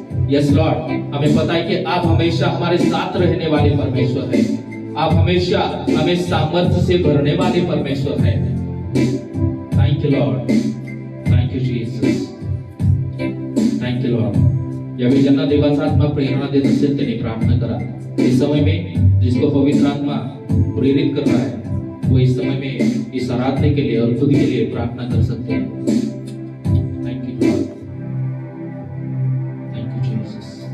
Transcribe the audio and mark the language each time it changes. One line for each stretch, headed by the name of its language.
English: yes lord,
Hindi: हमें पता है कि आप हमेशा हमारे साथ रहने वाले परमेश्वर हैं। आप हमेशा हमें सामर्थ्य से भरने वाले परमेश्वर हैं।
English: Thank you lord, thank you Jesus, thank you lord.
Marathi: यावेळी ज्यांना देवाचा आत्मा प्रेरणा देत असेल त्यांनी प्रार्थना करा।
Hindi: इस समय में जिसको पवित्र आत्मा प्रेरित कर रहा है, वो इस समय में इस आराधने के लिए और खुद के लिए प्रार्थना कर सकते हैं।
English: Thank you lord, thank you Jesus.